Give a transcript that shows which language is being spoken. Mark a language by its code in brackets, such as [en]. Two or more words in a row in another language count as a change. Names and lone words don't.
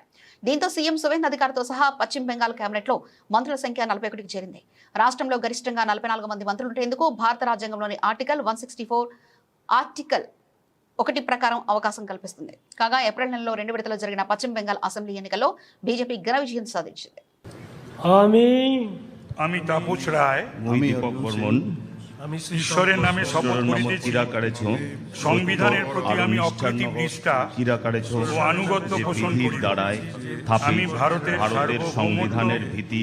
[te] దీంతో సీఎం సువేంద్ అధికారితో సహా పశ్చిమ బెంగాల్ కేబినెట్ లో మంత్రుల సంఖ్య 41కి చేరింది. రాష్ట్రంలో గరిష్టంగా 44 మంది మంత్రులు ఉండేందుకు భారత రాజ్యాంగంలోని ఆర్టికల్ 164 ఆర్టికల్ 1 ప్రకారం అవకాశం కల్పిస్తుంది. కాగా ఏప్రిల్ నెలలో 2 విడతలు జరిగిన పశ్చిమ బెంగాల్ అసెంబ్లీ ఎన్నికల్లో బీజేపీ ఘన విజయం సాధించింది. [bn] আমি তাপস রায়, আমি দীপক বর্মন ঈশ্বরের নামে শপথ করিতেছি সংবিধানের প্রতি আমি অকৃত্রিম নিষ্ঠা ও আনুগত্য পোষণ করিব। আমি ভারতের সংবিধানের ভীতি